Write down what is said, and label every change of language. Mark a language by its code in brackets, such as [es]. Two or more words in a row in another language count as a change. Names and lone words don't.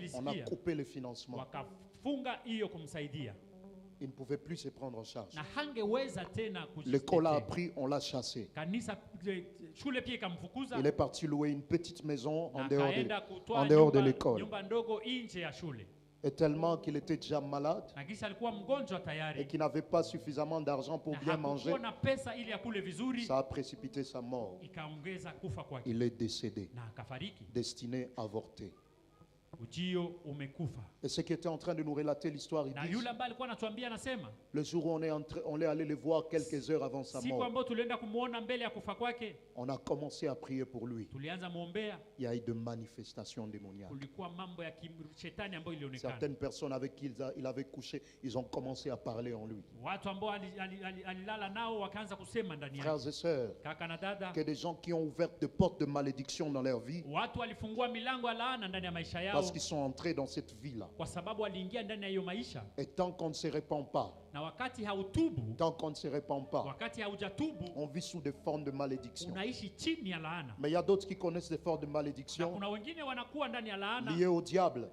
[fr] on a [sw] ilisikia, [fr] coupé le financement. [sw] wakafunga hiyo kumsaidia, [fr] Il ne pouvait plus se prendre en charge. [sw] na hangeweza tena [fr] L'école a [sw] kujitetea. [fr] appris, on l'a chassé. [sw] Kanisa shule pia ikamfukuza, [fr] Il est parti louer une petite maison [sw] na [fr] en dehors [sw] akaenda kutoa [fr] de [sw] nyumba, [fr] l'école. [sw] nyumba ndogo nje ya shule, [fr] Et tellement qu'il était déjà malade [sw] na kisha alikuwa mgonjwa [fr] et [sw] tayari, [fr] qu'il n'avait pas suffisamment d'argent pour [sw] na [fr] bien manger, [sw] hakukuwa na pesa ili akule vizuri, [fr] ça a précipité sa mort. [sw] ikaongeza kufa kwake, [fr] Il est décédé, [sw] na akafariki. [fr] destiné à avorter. [sw] Ujio umekufa. [fr] Et ce qui était en train de nous relater l'histoire, il [sw] Na [fr] dit, [sw] yule ambaye alikuwa anatuambia anasema, [fr] le jour où on est allé le voir quelques heures avant sa [sw] siku [fr] mort, [sw] ambayo tulienda kumuona mbele ya kufa kwake, [fr] on a commencé à prier pour lui. [sw] tulianza muombea, [fr] Il y a eu de manifestations démoniaques. [sw] kulikuwa mambo ya shetani ambayo ilionekana. [fr] Certaines personnes avec qui il avait couché, ils ont commencé à parler en lui. [sw] Watu ambao alilala nao wakaanza kusema ndani yake. [fr] Frères et sœurs, [sw] Kaka na dada, [fr] que des gens qui ont ouvert des portes de malédiction dans leur vie, [sw] watu walifungua milango ya laana ndani ya maisha [fr] parce Parce qu'ils sont entrés dans cette vie-là. Et tant qu'on ne se répand pas, tant qu'on ne se répand pas, on vit sous des formes de malédiction. Mais il y a d'autres qui connaissent des formes de malédiction liées au diable.